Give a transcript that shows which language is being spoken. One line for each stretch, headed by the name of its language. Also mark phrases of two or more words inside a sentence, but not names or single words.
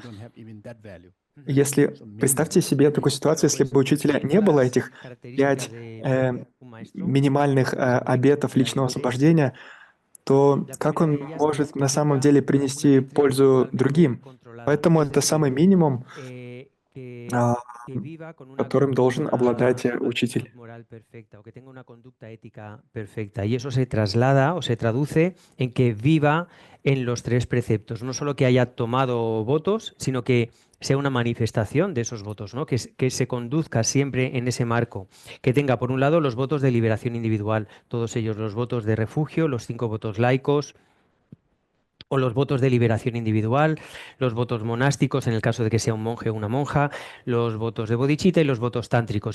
Russian: Если представьте себе такую ситуацию, если бы у учителя не было этих 5 минимальных обетов личного освобождения, то как он может на самом деле принести пользу другим? Поэтому это самый минимум, которым должен обладать учитель.
Spanish: Y eso se traslada o se traduce en que viva en los 3 preceptos. No solo que haya tomado votos, sino que sea una manifestación de esos votos, ¿no? Que se conduzca siempre en ese marco. Que tenga, por un lado, los votos de liberación individual, todos ellos, los votos de refugio, los 5 votos laicos, o los votos de liberación individual, los votos monásticos en el caso de que sea un monje o una monja, los votos de bodhicitta y los votos tántricos.